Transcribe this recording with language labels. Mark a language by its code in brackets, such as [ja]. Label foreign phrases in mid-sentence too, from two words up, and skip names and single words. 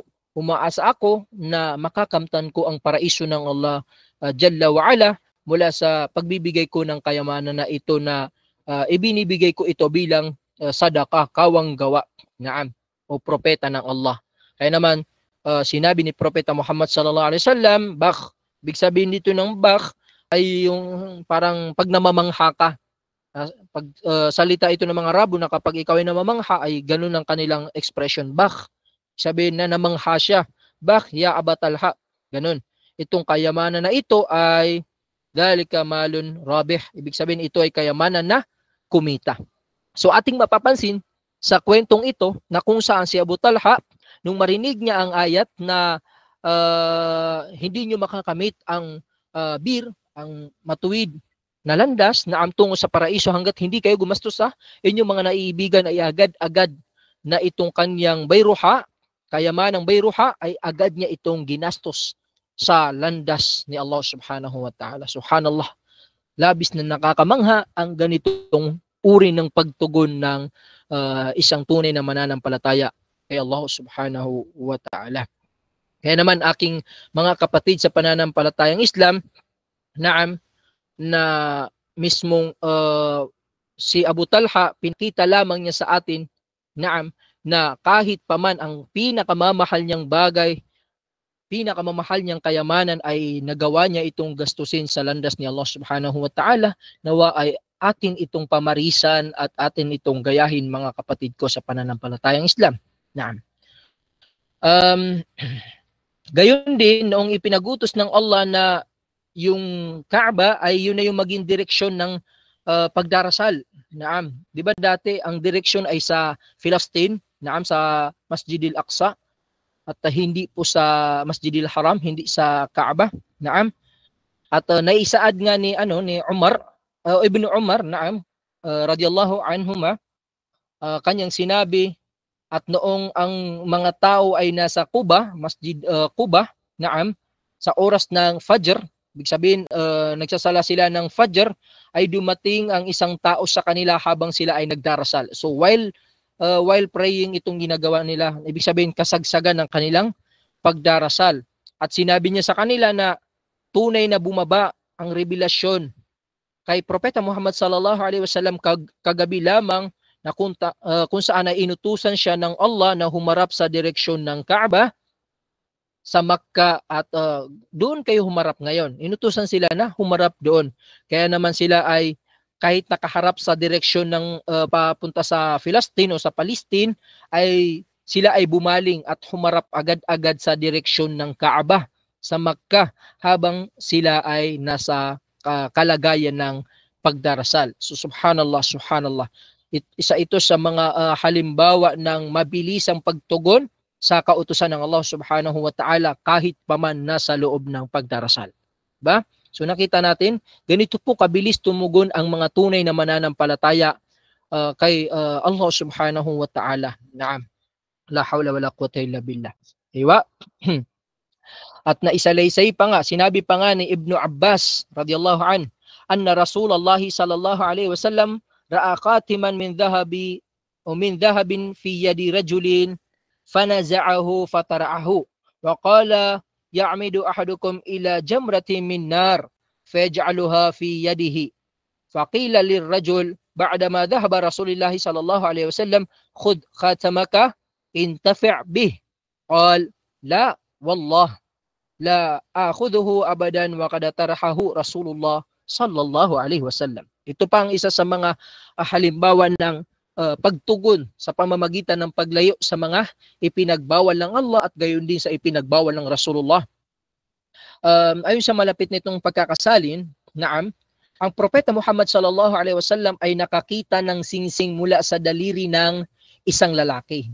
[tl] Umaasa ako na makakamtan ko ang paraiso ng Allah [ar] جل وعلا [tl] mula sa pagbibigay ko ng kayamanan na ito na ibinibigay ko ito bilang sadaka, kawang gawa, naam, o propeta ng Allah. Kaya naman, sinabi ni Propeta Muhammad [ar] صلى الله عليه وسلم, [tl] bakh, big sabihin dito ng bakh ay yung parang pag namamangha ka. Pag salita ito ng mga Arabo na kapag ikaw ay namamangha ay ganun ang kanilang expression, bakh. Sabihin na namangha siya, [ar] بخ يا أبا طلحة, [tl] ganun. Itong kayamanan na ito ay [ar] ذلك مال رابح. [tl] Ibig sabihin ito ay kayamanan na kumita. So ating mapapansin sa kwentong ito na kung saan si Abu Talha, nung marinig niya ang ayat na hindi nyo makakamit ang bir, ang matuwid na landas na amtungo sa paraiso hanggat hindi kayo gumastos sa inyong mga naiibigan, ay agad-agad na itong kanyang bayruha, kayamanang bayruha ay agad niya itong ginastos sa landas ni Allah [ar] سبحانه وتعالى. [tl] Subhanallah. Labis na nakakamangha ang ganitong uri ng pagtugon ng isang tunay na mananampalataya kay Allah [ar] سبحانه وتعالى. [tl] Kaya naman aking mga kapatid sa pananampalatayang Islam, naam, na mismong si Abu Talha, pinakita lamang niya sa atin, naam, na kahit paman ang pinakamamahal niyang bagay, pinakamamahal niyang kayamanan ay nagawa niya itong gastusin sa landas ni Allah [ar] سبحانه وتعالى, [tl] nawa ay atin itong pamarisan at atin itong gayahin mga kapatid ko sa pananampalatayang Islam. Naam. Gayon din noong ipinagutos ng Allah na yung Kaaba ay yun na yung maging direksyon ng pagdarasal. Naam. 'Di ba dati ang direksyon ay sa Palestine, naam, sa Masjid al-Aqsa. at hindi po sa Masjidil Haram, hindi sa Kaaba. Naam. At naisaad nga ni ni Umar, Ibn Umar, naam, [ar] رضي الله عنهما, [tl] kanyang sinabi, at noong ang mga tao ay nasa Quba, Masjid Quba, naam, sa oras ng Fajr, ibig sabihin nagsasala sila ng Fajr, ay dumating ang isang tao sa kanila habang sila ay nagdarasal. [en] So while praying [tl] itong ginagawa nila, ibig sabihin kasagsagan ng kanilang pagdarasal. At sinabi niya sa kanila na tunay na bumaba ang revelasyon kay Propeta Muhammad [ar] صلى الله عليه وسلم [tl] kagabi lamang, na kung saan ay inutusan siya ng Allah na humarap sa direksyon ng Kaaba sa Makkah, at doon kayo humarap ngayon. Inutusan sila na humarap doon. Kaya naman sila ay kahit nakaharap sa direksyon ng papunta sa Palestine o sa Palestine, ay sila ay bumaling at humarap agad-agad sa direksyon ng Kaaba sa Makkah habang sila ay nasa kalagayan ng pagdarasal. [ar] So سبحان الله، سبحان الله. [tl] Isa ito sa mga halimbawa ng mabilisang pagtugon sa kautusan ng Allah [ar] سبحانه وتعالى [tl] kahit pa man nasa loob ng pagdarasal. Ba? So nakita natin, ganito po kabilis tumugon ang mga tunay na mananampalataya kay Allah [ar] سبحانه وتعالى. [tl] Naam. [ar] لا حول ولا قوة إلا بالله. [tl] Diba? At naisalaysay pa nga, sinabi pa nga ni Ibn Abbas [ar] رضي الله عن، أن رسول الله صلى الله عليه wasallam رأى خاتما من ذهب أو من ذهب في يد رجل فنزعه فطرحه وقال يعمد أحدكم إلى جمرة من نار فيجعلها في يده فقيل للرجل بعدما ذهب رسول الله صلى الله عليه وسلم خذ خاتمك انتفع به قال لا والله لا آخذه أبدا وقد طرحه رسول الله صلى الله عليه وسلم. [tl] Ito pa ang isa sa mga halimbawa ng pagtugon sa pamamagitan ng paglayo sa mga ipinagbawal ng Allah at gayon din sa ipinagbawal ng Rasulullah. Ayon sa malapit nitong pagkakasalin, naam, ang Propeta Muhammad [ar] صلى الله عليه وسلم [tl] ay nakakita ng singsing mula sa daliri ng isang lalaki.